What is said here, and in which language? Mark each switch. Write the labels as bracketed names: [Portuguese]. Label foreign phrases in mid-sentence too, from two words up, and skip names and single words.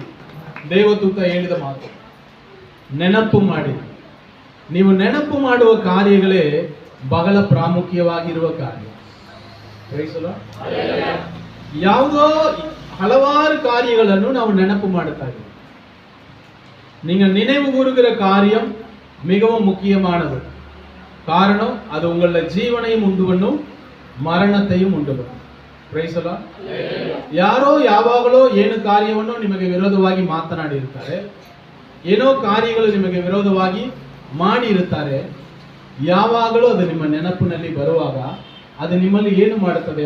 [Kannada] ದೇವದೂತ ಹೇಳಿದ ಮಾತು, ನೆನಪು ಮಾಡಿರಿ. ನೀವು ನೆನಪು ಮಾಡುವ ಕಾರ್ಯಗಳೇ ಬಹಳ ಪ್ರಾಮುಖ್ಯವಾಗಿರುವ ಕಾರ್ಯ. [English] Praise the Lord. [Kannada] ಯಾವುದೋ ಹಲವಾರು ಕಾರ್ಯಗಳನ್ನು ನಾವು ನೆನಪு ಮಾಡುತ್ತಾ ಇದ್ದೀವಿ. [Tamil] நீங்க நினைவு கூறுகிற காரியம் மிகவும் முக்கியமானது. காரணம் அது உங்கள ஜீவனையும் உண்டு பண்ணும், [Kannada] ಮರಣತೆயும் ಉಂಟು ಮಾಡುತ್ತೆ. [English] Praise the Lord. [Kannada] ಯಾರೋ ಯಾವಾಗಲೋ ಏನು ಕಾರ್ಯವನ್ನು ನಿಮಗೆ ವಿರೋಧವಾಗಿ ಮಾತನಾಡಿರುತ್ತಾರೆ, ಏನೋ ಕಾರ್ಯಗಳು ನಿಮಗೆ ವಿರೋಧವಾಗಿ ಮಾಡಿರುತ್ತಾರೆ. ಯಾವಾಗಲೂ ಅದು ನಿಮ್ಮ ನೆನಪಿನಲ್ಲಿ ಬರುವಾಗ ಅದು ನಿಮ್ಮಲ್ಲಿ ಏನು ಮಾಡುತ್ತದೆ?